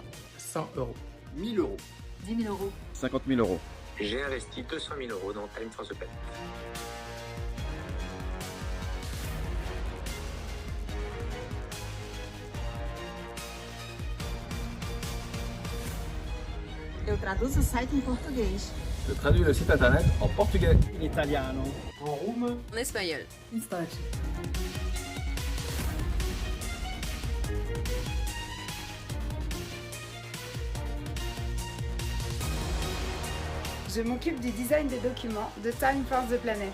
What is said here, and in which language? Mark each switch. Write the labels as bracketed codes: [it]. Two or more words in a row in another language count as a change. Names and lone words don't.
[fr] 100 €. 1000 €. 10 000 €. 50 000 €. J'ai investi 200 000 € dans Time for the Planet. [pt] Eu traduzo o site em português. [fr] Je traduis le site internet en portugais. [it] In italiano. [fr] En roumain. En espagnol. Instante. Je m'occupe du design des documents de Time for the Planet.